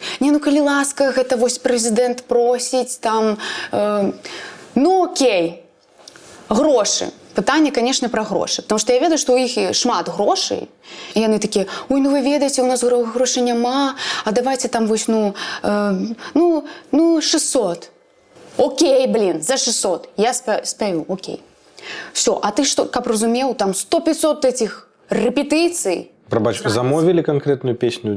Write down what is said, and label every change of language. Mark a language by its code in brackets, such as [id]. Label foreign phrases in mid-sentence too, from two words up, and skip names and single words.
[be] Не, ну, калі ласка, гэта вось прэзідэнт просіць, там, ну, окей, грошы. Пытанне, канешне, пра грошы. Таму што я ведаю, што ў іх шмат грошай. І яны такія, ой, ну вы ведаеце, у нас грошай няма, а давайце там вось, ну, 600. Окей, блин, за 600. Я спяю, окей. [ru] Все, а ты что, [be] каб разумеў, там 100-500 этих рэпетыцый. Прабач, замовілі канкрэтную песню?